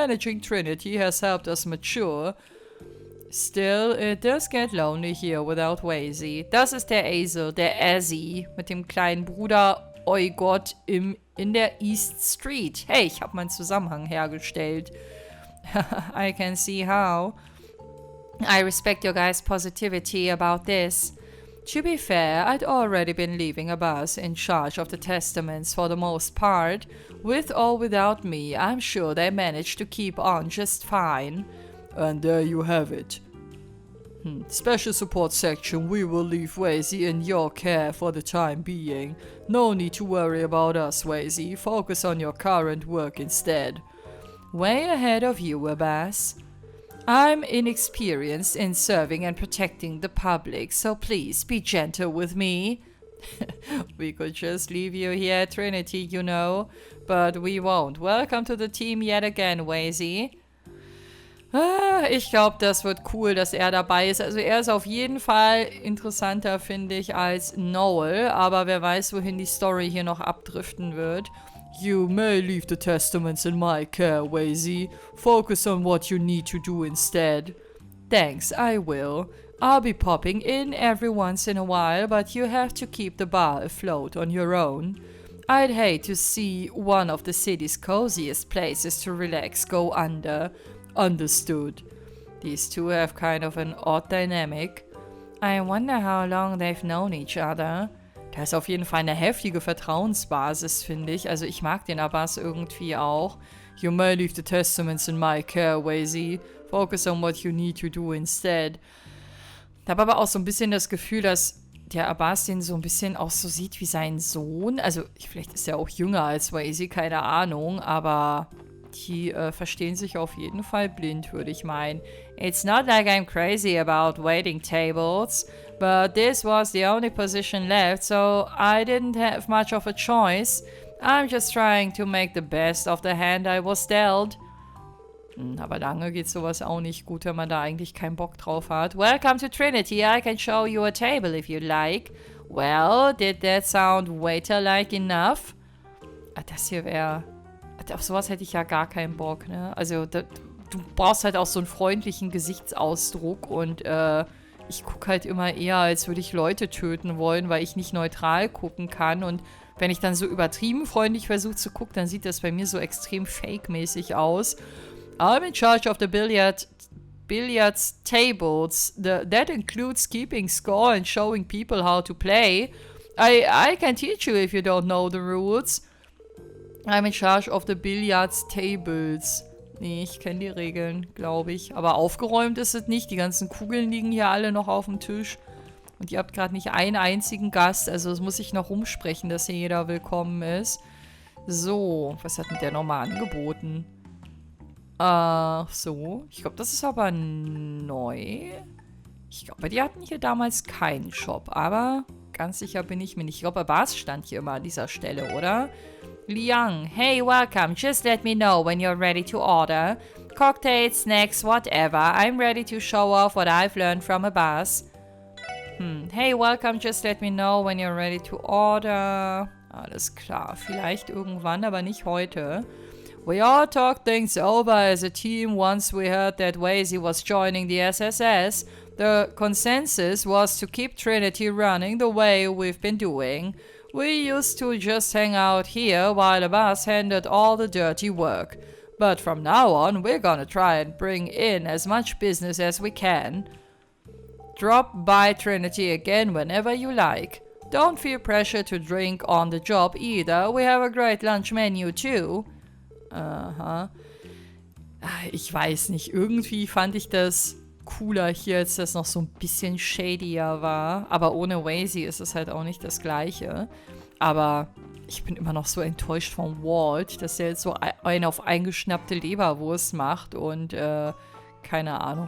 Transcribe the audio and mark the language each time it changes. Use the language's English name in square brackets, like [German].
[English] Managing Trinity has helped us mature. Still, it does get lonely here without Wazy. [German] Das ist der Azel, der Azzy, mit dem kleinen Bruder Eugot in der East Street. Hey, ich habe meinen Zusammenhang hergestellt. [English] I can see how. I respect your guys' positivity about this. To be fair, I'd already been leaving Abbas in charge of the testaments for the most part. With or without me, I'm sure they managed to keep on just fine. And there you have it. Special support section, we will leave Wazy in your care for the time being. No need to worry about us, Wazy. Focus on your current work instead. Way ahead of you, Abbas. I'm inexperienced in serving and protecting the public, so please be gentle with me. We could just leave you here at Trinity, you know, but we won't. Welcome to the team yet again, Wazy. [German] Ich glaube, das wird cool, dass er dabei ist. Also er ist auf jeden Fall interessanter, finde ich, als Noel, aber wer weiß, wohin die Story hier noch abdriften wird. [English] You may leave the testaments in my care, Wazy. Focus on what you need to do instead. Thanks, I will. I'll be popping in every once in a while, but you have to keep the bar afloat on your own. I'd hate to see one of the city's coziest places to relax go under. Understood. These two have kind of an odd dynamic. I wonder how long they've known each other. [German] Da ist auf jeden Fall eine heftige Vertrauensbasis, finde ich. Also ich mag den Abbas irgendwie auch. [English] You may leave the testaments in my care, Wazy. Focus on what you need to do instead. [German] Ich habe aber auch so ein bisschen das Gefühl, dass der Abbas den so ein bisschen auch so sieht wie sein Sohn. Also vielleicht ist er auch jünger als Wazy, keine Ahnung, aber die verstehen sich auf jeden Fall blind, würde ich meinen. [English] It's not like I'm crazy about waiting tables, but this was the only position left, so I didn't have much of a choice. I'm just trying to make the best of the hand I was dealt. [German] Aber lange geht sowas auch nicht gut, wenn man da eigentlich keinen Bock drauf hat. [English] Welcome to Trinity, I can show you a table if you'd like. Well, did that sound waiter-like enough? [German] Das hier wäre... Auf sowas hätte ich ja gar keinen Bock, ne? Also, du brauchst halt auch so einen freundlichen Gesichtsausdruck und ich gucke halt immer eher, als würde ich Leute töten wollen, weil ich nicht neutral gucken kann. Und wenn ich dann so übertrieben freundlich versuche zu gucken, dann sieht das bei mir so extrem fake-mäßig aus. [English] I'm in charge of the billiards tables. That includes keeping score and showing people how to play. I can teach you if you don't know the rules. I'm in charge of the billiards tables. [German] Nee, ich kenne die Regeln, glaube ich. Aber aufgeräumt ist es nicht. Die ganzen Kugeln liegen hier alle noch auf dem Tisch. Und ihr habt gerade nicht einen einzigen Gast. Also das muss ich noch rumsprechen, dass hier jeder willkommen ist. So, was hat denn der nochmal angeboten? Ach so. Ich glaube, das ist aber neu. Ich glaube, die hatten hier damals keinen Shop. Aber ganz sicher bin ich mir nicht. Ich glaube, Bas stand hier immer an dieser Stelle, oder? [English] Liang, hey, welcome. Just let me know when you're ready to order. Cocktails, snacks, whatever. I'm ready to show off what I've learned from Abbas. Hey, welcome. Just let me know when you're ready to order. [German] Alles klar. Vielleicht irgendwann, aber nicht heute. [English] We all talked things over as a team once we heard that Wazy was joining the SSS. The consensus was to keep Trinity running the way we've been doing. We used to just hang out here while Abbas handled all the dirty work. But from now on, we're gonna try and bring in as much business as we can. Drop by Trinity again whenever you like. Don't feel pressure to drink on the job either. We have a great lunch menu too. Aha. [German] Ich weiß nicht, irgendwie fand ich das cooler hier, als das noch so ein bisschen shadier war. Aber ohne Wazy ist es halt auch nicht das Gleiche. Aber ich bin immer noch so enttäuscht von Wald, dass er jetzt so eine auf eingeschnappte Leberwurst macht und keine Ahnung.